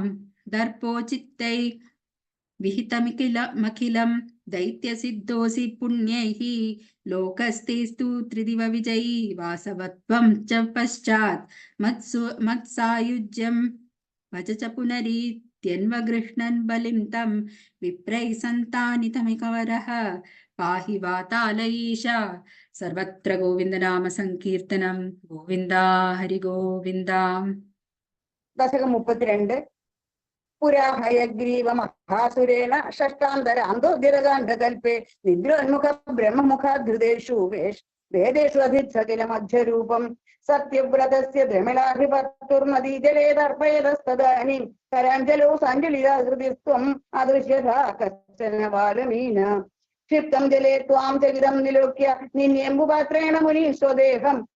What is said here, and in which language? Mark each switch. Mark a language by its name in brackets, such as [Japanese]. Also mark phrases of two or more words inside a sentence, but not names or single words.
[Sanskrit] दर्पोचित्तै विहितमखिलं दैत्यसिद्धोऽसि पुण्यैः लोकस्तेस्तु त्रिदिव विजयी वासवत्वं च पश्चात् मत्सायुज्यं भज च पुनरीत्यन्वगृह्णन् बलिं तं विप्रैः सन्तानितमिकवरः पाहि वातालयीश सर्वत्र गोविन्दनाम सङ्कीर्तनं गोविन्दा हरिगोविन्दा। ദശകം 32 പുരാ ഹയഗ്രീവ മഹാസുരേണ ഷഷ്ടാന്തരാന്തോദ്യതകാണ്ഡകൽപേ നിദ്രോന്മുഖ ബ്രഹ്മമുഖാധൃതേഷു വേദേഷു അധിസകില മധ്യരൂപം സത്യവ്രതസ്യ ദ്രമിളാഭിപത്തുർനദീജലേ തർപ്പയതസ്തദാനീം കരാഞ്ജലോ സാഞ്ജലിതാകൃതിസ്ത്വം അദൃശ്യഥാ കശ്ചന ബാലമീന ക്ഷിപ്തം ജലേ ത്വാം ചകിതം നിലോക്യ നിന്യംബുപാത്രേണ മുനി സ്വദേഹം